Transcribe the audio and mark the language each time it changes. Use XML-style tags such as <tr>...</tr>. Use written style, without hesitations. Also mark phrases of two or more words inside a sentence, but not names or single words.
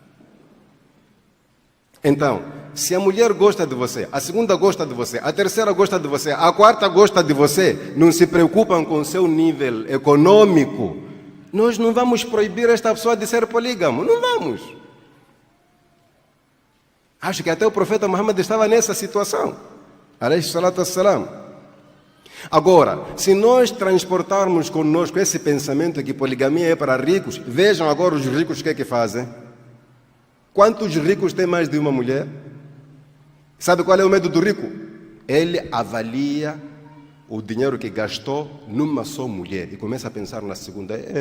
<pt>Então, se a mulher gosta de você, a segunda gosta de você, a terceira gosta de você, a quarta gosta de você, não se preocupam com o seu nível econômico, nós não vamos proibir esta pessoa de ser polígamo. Não vamos. Acho que até o profeta Muhammad estava nessa situação.</pt> <ar>عليه الصلاة والسلام.</ar> <pt>Agora, se nós transportarmos conosco esse pensamento que poligamia é para ricos, vejam agora os ricos o que é que fazem. Quantos ricos têm mais de uma mulher? Sabe qual é o medo do rico? Ele avalia o dinheiro que gastou numa só mulher e começa a pensar na segunda.</pt>